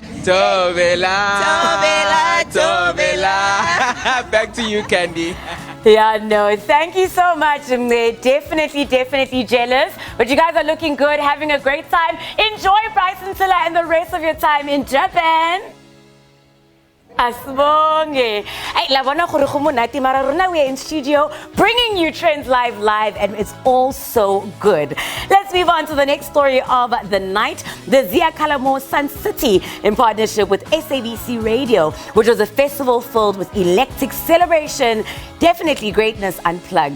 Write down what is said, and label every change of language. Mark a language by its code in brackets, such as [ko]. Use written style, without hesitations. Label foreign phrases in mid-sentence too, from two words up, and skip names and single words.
[en] Tovela. Back to you, Candy. Yeah, no, thank you so much, Mnce. Definitely jealous. But you guys are looking good, having a great time. Enjoy Bryson Tiller and the rest of your time in Japan. Asibonge. Hey, [tn] labona gore go monate mara rona [en] we are in studio bringing you Trendz live and it's all so good. Let's move on to the next story of the night. The Ziyakhala Mo SunCity in partnership with SABC Radio, which was a festival filled with eclectic celebration, definitely greatness unplugged.